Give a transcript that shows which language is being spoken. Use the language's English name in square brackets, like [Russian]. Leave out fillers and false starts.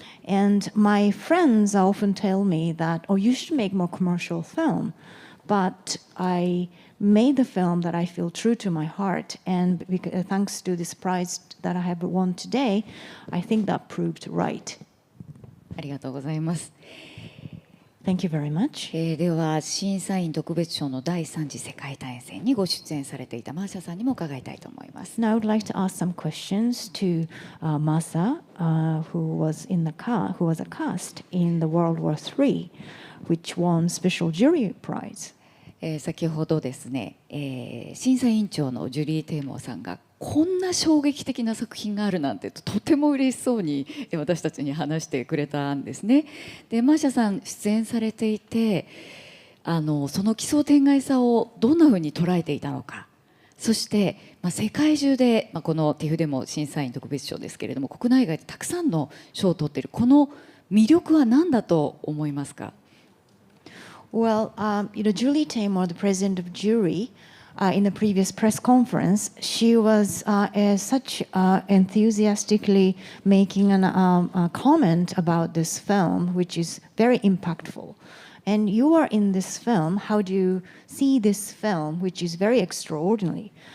[English] And my friends often tell me that, oh, you should make more commercial film. But I made the film that I feel true to my heart. And thanks to this prize that I have won today, I think that proved right. [Japanese] ありがとうございます。 [English] Thank you very much. [Japanese] では審査員特別賞の第3次世界大戦にご出演されていたマーシャさんにも伺いたいと思います。 [English] Now I would like to ask some questions to Masa, who was a cast in the World War III, which won special jury prize. [Japanese] 先ほどですね、審査委員長のジュリー・テイモーさんがこんな衝撃的な作品があるなんてとても嬉しそうに私たちに話してくれたんですね。でマーシャさん出演されていてその奇想天外さをどんなふうに捉えていたのか、そして、世界中で、この TIFF でも審査員特別賞ですけれども国内外でたくさんの賞を取っているこの魅力は何だと思いますか？ [English] Well, Julie Taymor, the president of jury, in the previous press conference, she was such enthusiastically making a comment about this film, which is very impactful. And you are in this film. How do you see this film, which is very extraordinary?